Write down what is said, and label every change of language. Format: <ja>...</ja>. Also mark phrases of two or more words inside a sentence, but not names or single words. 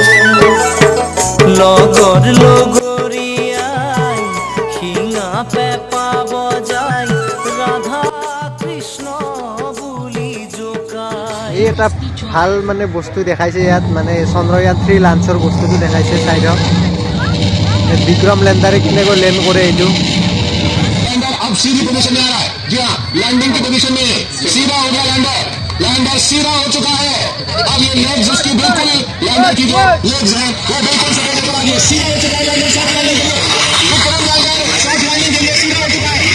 <as>লগৰ লগৰীয়াই শিঙা পেপা বজাই ৰাধা কৃষ্ণ বুলি জোকাই। এই এটা ভাল মানে বস্তু দেখাইছে ইয়াত, মানে চন্দ্ৰয়ান 3 লঞ্চৰ বস্তুটো দেখাইছে চাইডত। বিক্ৰম ল্যান্ডারে কেনেকৈ ল্যান্ড কৰে এইটো।</as> <hi>लैंडर अब सीधी पोजीशन में आ रहा है। जी हाँ, लैंडिंग की पोजीशन में सीधा हो गया लैंडर। लैंडर सीधा हो चुका है। अब ये लेग्स उसकी बिल्कुल लैंडर की जो लेग्स हैं वो बिल्कुल सपोर्ट कर रहा है। सीधा हो चुका है लैंडर</hi> <en>soft landing</en> <hi>के लिए। विक्रम लैंडर</hi> <en>soft landing</en> <hi>के लिए सीधा हो चुका है।</hi>